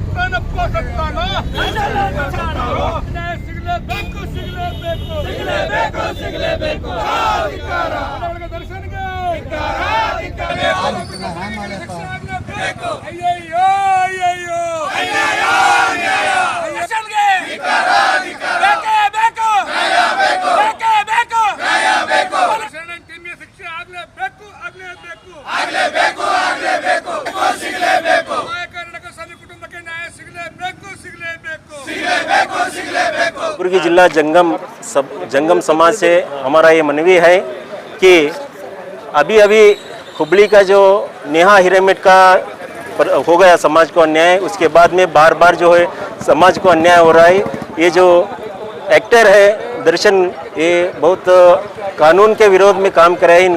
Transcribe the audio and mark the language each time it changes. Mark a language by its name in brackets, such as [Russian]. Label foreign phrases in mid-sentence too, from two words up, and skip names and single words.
[Kannada] ಏನಪ್ಪ ಸತ್ತಾನ ಸಿಗಲೇಬೇಕು ದರ್ಶನ್ಗೆ ಅಯ್ಯಯ್ಯೋ ಅಯ್ಯಯ್ಯೋ ಶಿಕ್ಷೆ ಆಗ್ಲೇಬೇಕು ಕರ್ನಾಟಕ ಸಣ್ಣ ಕುಟುಂಬಕ್ಕೆ ನ್ಯಾಯ ಸಿಗಲೇಬೇಕು [Hindi] कलबुर्गी जिला जंगम समाज से हमारा ये मनवी है कि अभी हुबली का जो नेहा हिरेमठ का हो गया समाज को अन्याय, उसके बाद में बार बार जो है समाज को अन्याय हो रहा है। ये जो एक्टर है दर्शन, ये बहुत कानून के विरोध में काम कर रहे हैं।